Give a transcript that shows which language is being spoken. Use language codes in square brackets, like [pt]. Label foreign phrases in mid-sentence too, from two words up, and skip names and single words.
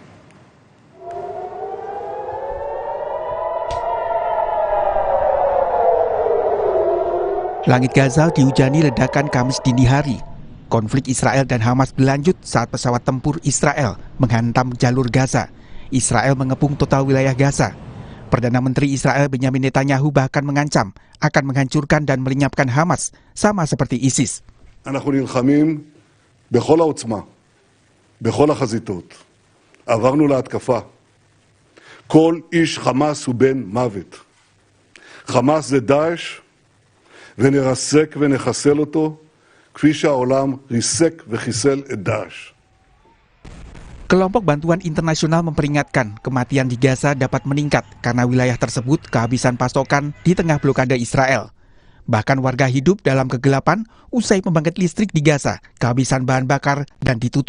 [id] Langit Gaza dihujani ledakan Kamis dini hari. Konflik Israel dan Hamas berlanjut saat pesawat tempur Israel menghantam jalur Gaza. Israel mengepung total wilayah Gaza. Perdana Menteri Israel Benjamin Netanyahu bahkan mengancam akan menghancurkan dan melenyapkan Hamas, sama seperti ISIS. [he] אנחנו נלחמים בכל העוצמה, בכל החזיתות. עברנו להתקפה. כל איש חמאס הוא בן מוות. חמאס זה דאעש, ונרסק ונחסל אותו, כפי שהעולם ריסק וחיסל את דאעש. [id] Kelompok Bantuan Internasional memperingatkan kematian di Gaza dapat meningkat karena wilayah tersebut kehabisan pasokan di tengah blokade Israel. Bahkan warga hidup dalam kegelapan usai pembangkit listrik di Gaza kehabisan bahan bakar dan ditutup.